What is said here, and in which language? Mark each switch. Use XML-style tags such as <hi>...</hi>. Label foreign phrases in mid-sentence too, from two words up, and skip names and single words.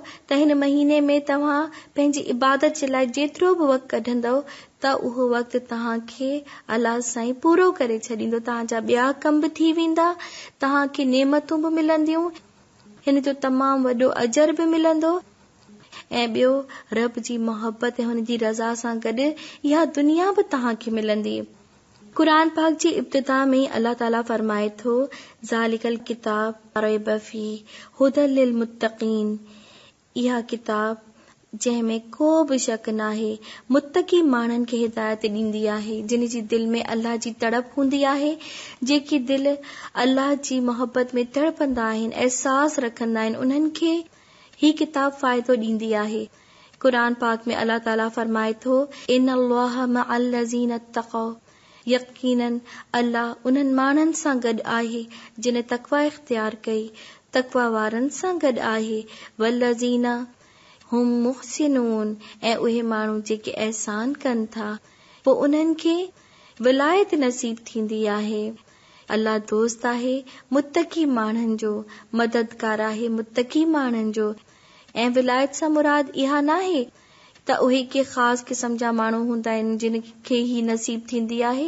<sd>त हिन महीने में तव्हां पंहिंजी इबादत जे लाइ जेतिरो बि वक़्तु कढंदव त उहो वक़्तु तव्हांखे अल्लाह साईं पूरो करे छॾींदो, तव्हांजा ॿिया कम बि थी वेंदा, तव्हांखे नेमतूं बि मिलंदियूं, हिन जो तमामु वॾो अजर बि मिलंदो, ऐं ॿियो रब जी मोहब्बत ऐं हुन जी रज़ा सां गॾु इहा दुनिया बि तव्हांखे मिलंदी। क़ुरान पाक जी इब्तिदा में अल्लाह ताला फरमाए थो,</sd> <ar>ذلك الكتاب ريب فيه هدى للمتقين,</ar> <sd>इहा किताब जंहिंमें को बि शक नाहे मुत्तकी माण्हुनि खे हिदायत ॾींदी आहे, जिन जी दिलि में अल्लाह जी तड़प हूंदी आहे, जेकी दिलि अल्लाह जी मोहब्बत में तड़पंदा आहिनि, एहसास रखंदा आहिनि, उन्हनि खे ही किताब फ़ाइदो ॾींदी आहे। क़ुरान पाक में अल्लाह ताला फरमाए थो,</sd> <ar>إن الله مع الذين اتقوا,</ar> <sd>यकीनन अल्लाह उन्हनि माण्हुनि सां गॾु आहे जिन तक़वा इख्तियार कई, तक़वा वारनि सां गॾु आहे,</sd> <ar>والذين هم محسنون,</ar> <sd>ऐं उहे माण्हू जेके एहसान कनि था, पोइ उन्हनि खे विलायत नसीब थींदी आहे। अल्लाह दोस्त आहे मुत्तकी माण्हुनि जो, मददगार आहे मुत्तकी माण्हुनि जो। ऐं विलायत सां मुराद इहा नाहे त उहे के ख़ासि क़िस्म जा माण्हू हूंदा आहिनि जिन खे ही नसीब थींदी आहे।</sd>